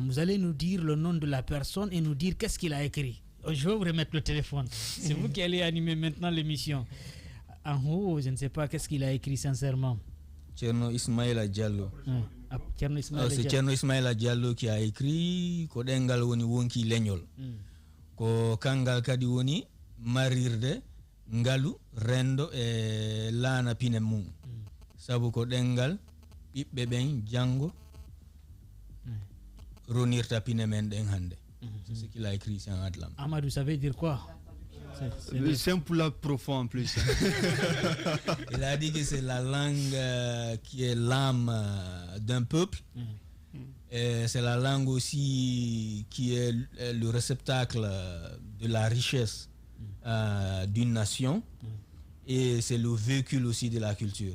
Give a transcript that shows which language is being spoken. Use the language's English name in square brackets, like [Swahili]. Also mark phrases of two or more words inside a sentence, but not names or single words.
[French] Vous allez nous dire le nom de la personne et nous dire qu'est-ce qu'il a écrit. Je vais vous remettre le téléphone. C'est vous qui allez animer maintenant l'émission. En haut, je ne sais pas qu'est-ce qu'il a écrit sincèrement. Tcherno Ismaïla Diallo. C'est Tcherno Ismaïla Diallo qui a écrit [Fula] Kodengal woni wonki leñol. Ko kangal kadi woni marirde ngalu rendo e laana pine mum sabu ko dengal ɓiɓɓe ɓen jango ronirta pine men ɗen hande. [French] C'est ce qu'il a écrit en Adlam. Amadou, ça veut dire quoi? C'est un poula profond en plus. Il a dit que c'est la langue qui est l'âme d'un peuple. Et c'est la langue aussi qui est le réceptacle de la richesse d'une nation, et c'est le véhicule aussi de la culture.